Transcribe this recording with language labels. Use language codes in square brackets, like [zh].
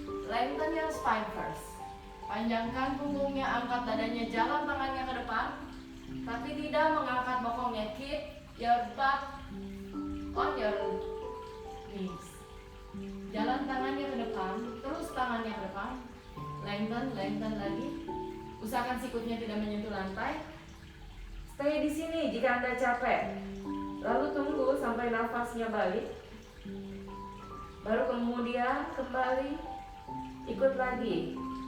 [en] Lengthen your spine first. [id] Panjangkan punggungnya, angkat dadanya, jalan tangannya ke depan, tapi tidak mengangkat bokongnya. [en] Keep your butt on your knees. [id] Jalan tangannya ke depan, terus tangannya ke depan. Lengthen lagi. Usahakan sikutnya tidak menyentuh lantai. Stay di sini jika Anda capek. Lalu tunggu sampai nafasnya balik. Baru kemudian kembali ikut lagi.